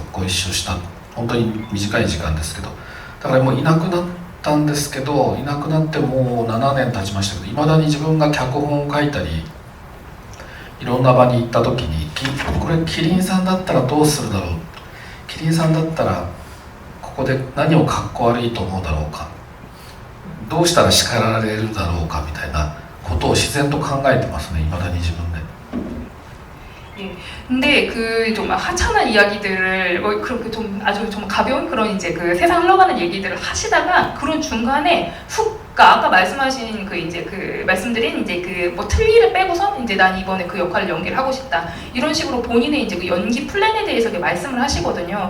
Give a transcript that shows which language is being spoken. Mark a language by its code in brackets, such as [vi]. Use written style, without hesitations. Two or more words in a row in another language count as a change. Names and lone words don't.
[ja] ご一緒した本当に短い時間ですけどだからもういなくなったんですけどいなくなってもう7年経ちましたけどいまだに自分が脚本を書いたりいろんな場に行った時にこれキリンさんだったらどうするだろうキリンさんだったらここで何をかっこ悪いと思うだろうかどうしたら叱られるだろうかみたいなことを自然と考えてますねいまだに自分で。 [ko] 예. 근데 그 좀 하찮은 이야기들을 그렇게 좀 아주 좀 가벼운 그런 이제 그 세상 흘러가는 얘기들을 하시다가 그런 중간에 훅 그러니까 아까 말씀하신 그 이제 그 말씀드린 이제 그 뭐 틀니를 빼고선 이제 난 이번에 그 역할을 연기를 하고 싶다 이런 식으로 본인의 이제 그 연기 플랜에 대해서 이렇게 말씀을 하시거든요.